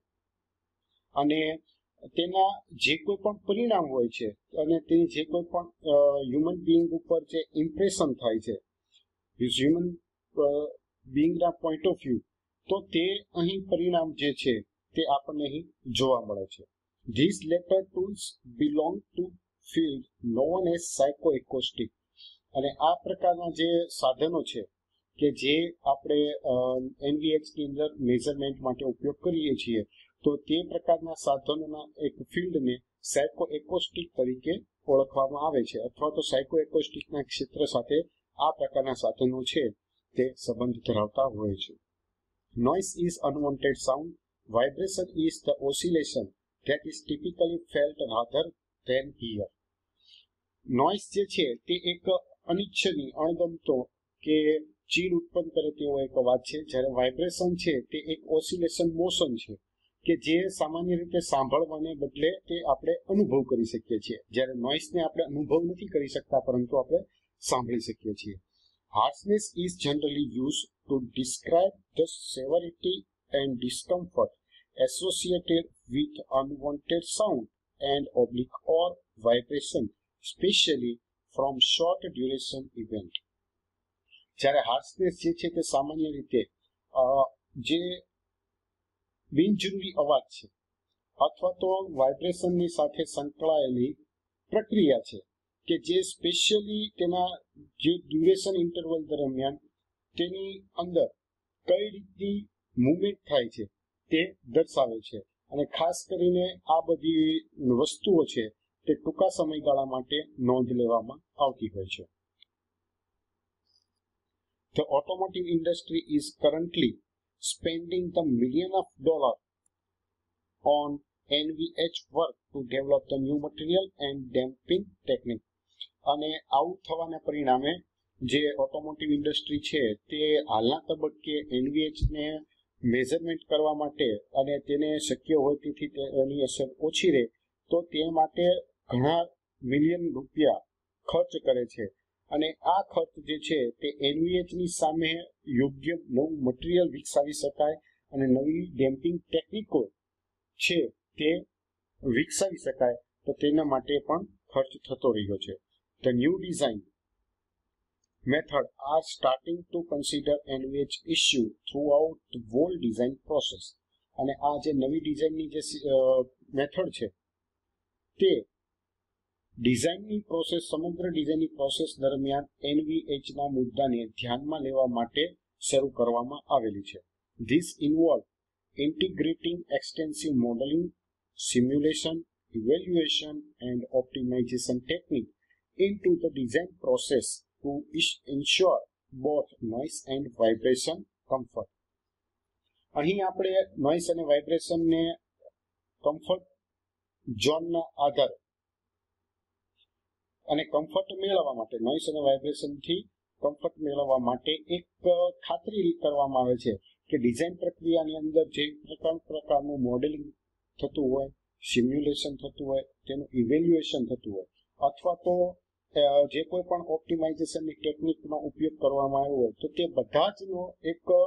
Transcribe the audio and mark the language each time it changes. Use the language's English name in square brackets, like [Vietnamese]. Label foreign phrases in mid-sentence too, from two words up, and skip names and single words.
[Gujarati] અને તેના જે કોઈ પણ પરિણામ હોય છે અને તે જે કોઈ પણ [English] human being [Gujarati] ઉપર જે ઇમ્પ્રેશન થાય છે હ્યુમન બીઈંગના [English] point of view, [Gujarati] તો તે અહીં પરિણામ જે છે તે આપણને અહીં જોવા મળે છે. [English] These latter tools belong to field known as psychoacoustic. [Gujarati] અને આ પ્રકારના જે સાધનો છે કે જે આપણે NVH ની અંદર મેઝરમેન્ટ માટે ઉપયોગ કરીએ છીએ તો તે પ્રકારના સાધનોના એક ફિલ્ડને સાયકોએકોસ્ટિક તરીકે ઓળખવામાં આવે છે, અથવા તો સાયકોએકોસ્ટિકના ક્ષેત્ર સાથે આ પ્રકારના સાધનો છે તે સંબંધ ધરાવતા હોય છે. [English] Noise is unwanted sound. Vibration is the oscillation that is typically felt rather than heard. [Gujarati] નોઇઝ જે છે તે એક અનિચ્છનીય, અણગમતો કે ચીડ ઉત્પન્ન કરે તેવો એક અવાજ છે, જ્યારે વાઇબ્રેશન છે તે એક [English] oscillation motion [Gujarati] છે કે જે સામાન્ય રીતે સાંભળવાને બદલે તે આપણે અનુભવ કરી શકીએ છીએ, જ્યારે નોઇઝને આપણે અનુભવ નથી કરી શકતા પરંતુ આપણે સાંભળી શકીએ છીએ. [English] Harshness is generally used to describe the severity and discomfort associated with unwanted sound and oblique or vibration, especially from short duration event. [Gujarati] જ્યારે હાર્શનેસ જે છે તે સામાન્ય રીતે જે બિનજરૂરી અવાજ છે અથવા તો વાઇબ્રેશનની સાથે સંકળાયેલી પ્રક્રિયા છે કે જે સ્પેશિયલી તેના જે [English] duration interval [Gujarati] દરમિયાન તેની અંદર કઈ રીતની મૂવમેન્ટ થાય છે તે દર્શાવે છે. અને ખાસ કરીને આ બધી વસ્તુઓ છે તે ટૂંકા સમયગાળા માટે નોંધ લેવામાં આવતી હોય છે. [English] The automotive industry is currently spending the millions of dollars on NVH work to develop the new material and damping technique. [Gujarati] અને આવું થવાના પરિણામે જે [English] automotive industry [Gujarati] છે તે હાલના તબક્કે NVH ને મેઝરમેન્ટ કરવા માટે અને તેને શક્ય હોય તેથી તેની અસર ઓછી રહે તો તે માટે ઘણા મિલિયન રૂપિયા ખર્ચ કરે છે. અને આ ખર્ચ જે છે તે NVH ની સામે યોગ્ય નવું મટીરિયલ વિકસાવી શકાય અને નવી ડેમ્પિંગ ટેકનિકો છે તે વિકસાવી શકાય તો તેના માટે પણ ખર્ચ થતો રહ્યો છે. [English] The new design method are starting to consider NVH issue throughout the whole design process. [Gujarati] અને આ જે નવી ડિઝાઇનની જે મેથડ છે તે ડિઝાઇનની પ્રોસેસ સમગ્ર ડિઝાઇનની પ્રોસેસ દરમિયાન NVH ના મુદ્દાને ધ્યાનમાં લેવા માટે શરૂ કરવામાં આવેલી છે. [English] This involve integrating extensive modeling, simulation, evaluation and optimization technique into the design process to ensure both noise and vibration comfort. [Gujarati] અહીં આપણે નોઇસ અને વાઇબ્રેશનને કમ્ફર્ટ ઝોનના આધારે અને કમ્ફર્ટ મેળવવા માટે, નોઇસ અને વાઇબ્રેશનથી કમ્ફર્ટ મેળવવા માટે એક ખાતરી કરવામાં આવે છે કે ડિઝાઇન પ્રક્રિયાની અંદર જે પ્રકારનું મોડેલિંગ થતું હોય, સિમ્યુલેશન થતું હોય, તેનું ઇવેલ્યુએશન થતું હોય, અથવા તો જે કોઈ પણ ઓપ્ટિમાઇઝેશનની ટેકનિકનો ઉપયોગ કરવામાં આવ્યો હોય, તો તે બધા જનો એક